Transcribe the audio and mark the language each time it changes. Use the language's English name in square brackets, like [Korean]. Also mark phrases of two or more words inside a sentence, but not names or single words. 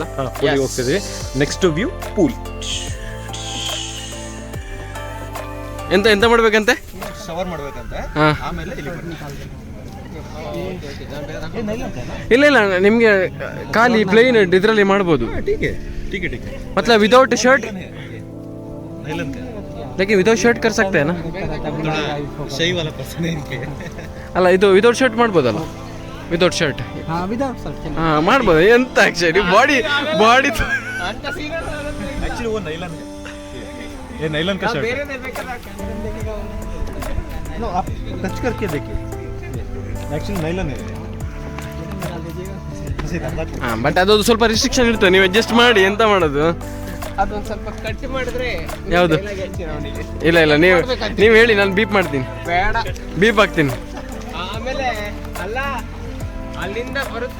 [Kannada] ಪೂಲ್ಗೆ ಹೋಗ್ತಿದ್ವಿ. [English] next view pool. [Kannada] ಎಂತ ಮಾಡ್ಬೇಕಂತೆ? ಶವರ್ ಮಾಡ್ಬೇಕಂತೆ, ಆಮೇಲೆ ಇಲ್ಲ ನಿಮ್ಗೆ ಖಾಲಿ ಪ್ಲೇನ್ ಇದ್ರಲ್ಲಿ ಮಾಡ್ಬೋದು. [Hindi] मतलब [English] without shirt, [Hindi] लेकिन [English] without shirt [Hindi] कर सकते हैं ना? सही वाला पर्सन है इनके. [Kannada] ಅಲ್ಲ, ಇದು [English] without shirt [Kannada] ಮಾಡ್ಬೋದಲ್ಲ? [English] without shirt without sir [Kannada] ಹಾಂ ಮಾಡ್ಬೋದು ಎಂತ [English] actually body [Hindi] ಆಕ್ಚುಲಿ वो नायलॉन है ये नायलॉन का शर्ट नो आप टच करके देखिए [English] actually nylon [Hindi] है [Kannada] ಹಾಂ ಬಟ್ ಅದೊಂದು ಸ್ವಲ್ಪ ರಿಸ್ಟ್ರಿಕ್ಷನ್ ಇರ್ತದೆ, ನೀವು ಅಡ್ಜಸ್ಟ್ ಮಾಡಿ ಎಂತ ಮಾಡೋದು. ಅದೊಂದು ಸ್ವಲ್ಪ ಕಟ್ ಮಾಡಿದ್ರೆ ಯಾವುದು ಇಲ್ಲ ನೀವು ಹೇಳಿ, ನಾನು ಬೀಪ್ ಮಾಡ್ತೀನಿ, ಬೇಡ ಬೀಪ್ ಹಾಕ್ತೀನಿ. ಆಮೇಲೆ ಅಲ್ಲ ಅಲ್ಲಿಂದ ಬರುತ್ತೆ